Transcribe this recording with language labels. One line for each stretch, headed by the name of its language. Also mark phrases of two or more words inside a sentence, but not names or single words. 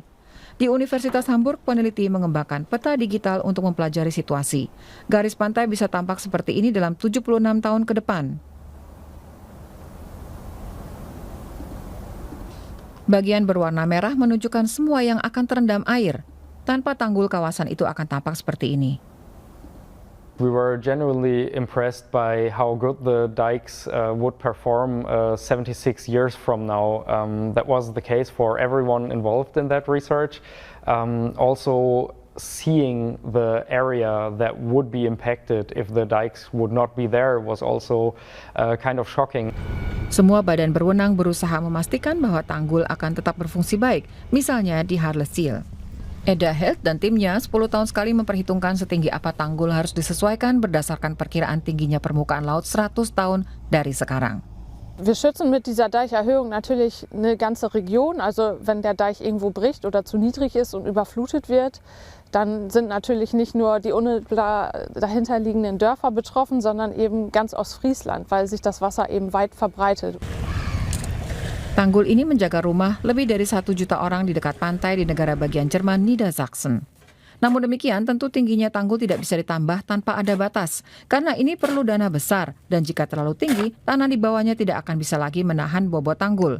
Indonesian: Di Universitas Hamburg, peneliti mengembangkan peta digital untuk mempelajari situasi. Garis pantai bisa tampak seperti ini dalam 76 tahun ke depan. Bagian berwarna merah menunjukkan semua yang akan terendam air. Tanpa tanggul, kawasan itu akan tampak seperti ini.
English: We were genuinely impressed by how good the dikes would perform 76 years from now. That was the case for everyone involved in that research. Also, seeing the area that would be impacted if the dikes would not be there was also kind of shocking.
Indonesian: Semua badan berwenang berusaha memastikan bahwa tanggul akan tetap berfungsi baik, misalnya di Harlessil. Eda Health dan timnya 10 tahun sekali memperhitungkan setinggi apa tanggul harus disesuaikan berdasarkan perkiraan tingginya permukaan laut 100 tahun dari sekarang.
German: Wir schützen mit dieser Deicherhöhung natürlich eine ganze Region. Also wenn der Deich irgendwo bricht oder zu niedrig ist und überflutet wird, dann sind natürlich nicht nur die unmittelbar dahinterliegenden Dörfer betroffen, sondern eben ganz Ostfriesland, weil sich das Wasser eben weit verbreitet.
Indonesian: Tanggul ini menjaga rumah lebih dari 1 juta orang di dekat pantai di negara bagian Jerman Niedersachsen. Namun demikian, tentu tingginya tanggul tidak bisa ditambah tanpa ada batas, karena ini perlu dana besar, dan jika terlalu tinggi, tanah di bawahnya tidak akan bisa lagi menahan bobot tanggul.